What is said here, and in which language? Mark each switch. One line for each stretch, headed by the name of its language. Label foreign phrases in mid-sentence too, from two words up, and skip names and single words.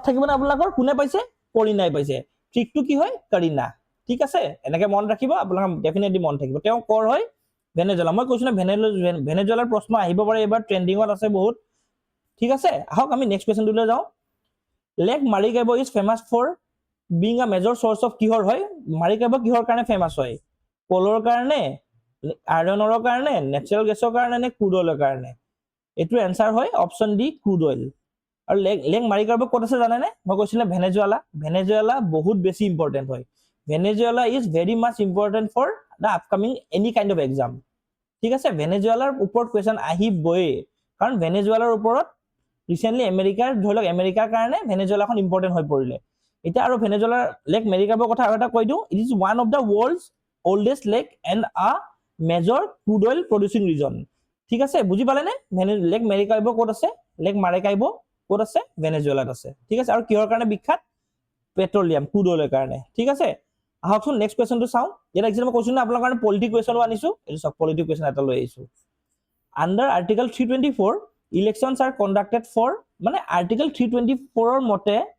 Assamese: থাকিব না আপোনালোকৰ কোনে পাইছে কৰিনাই পাইছে ট্ৰিকটো কি হয় কাৰিনা ঠিক আছে এনেকে মন ৰাখিব আপোনালোকৰ ডেফিনেটলি মন থাকিব তেওঁ কৰ হয় ভেনেজুৱেলা মই কৈছো না ভেনেজুৱেলাৰ প্ৰশ্ন আহিব পাৰে এবাৰ ট্ৰেন্ডিংত আছে বহুত ঠিক আছে আহক আমি
English: next question
Assamese: যাওঁ
English: Lake Maracaibo is famous for being a major source of
Assamese: কিহৰ হয় মাৰিকাইবো কিহৰ কাৰণে ফেমাস হয় কলৰ কাৰণে আইৰনৰ কাৰণে
English: natural gas
Assamese: কাৰণে নে
English: crude oil
Assamese: কাৰণে এটো এনসাৰ হয়
English: option D crude oil
Assamese: আৰু লেক মাৰিকাইবো ক'ত আছে জানেনে মই কৈছিলা ভেনেজুৱেলা বহুত বেছি ইম্পৰ্টেন্ট হয়
English: Venezuela is very much important for the upcoming any kind of exam
Assamese: ঠিক আছে ভেনেজুৱেলাৰ ওপৰত কোৱেশ্চন আহিবই কাৰণ ভেনেজুৱেলাৰ ওপৰত ৰিসেন্টলি আমেৰিকাৰ কাৰণে ভেনেজুৱেলাখন ইম্পৰ্টেন্ট হৈ পৰিলে এটা আৰু ভেনেজুৱেলাৰ লেক মেৰিকাইবো কথা আৰু এটা কৈ দিও
English: it is one of the world's oldest lake and a major crude oil producing region
Assamese: ঠিক আছে বুজি পালেনে লেক মেৰিকাইবো ক'ত আছে লেক মাৰিকাইবো ক'ত আছে ভেনেজুৱেলাত আছে ঠিক আছে আৰু কিহৰ কাৰণে বিখ্যাত পেট্ৰলিয়াম
English: crude oil
Assamese: কাৰণে ঠিক আছে আহকচোন
English: next question
Assamese: চাওঁ এটা এক্সাম্পল কৈছো না আপোনালোকৰ কাৰণে
English: polity question
Assamese: আনিছো এটো সব
English: polity question
Assamese: এটা লৈ আহিছো
English: under article 324 elections are conducted for
Assamese: মানে
English: article 324
Assamese: ৰ মতে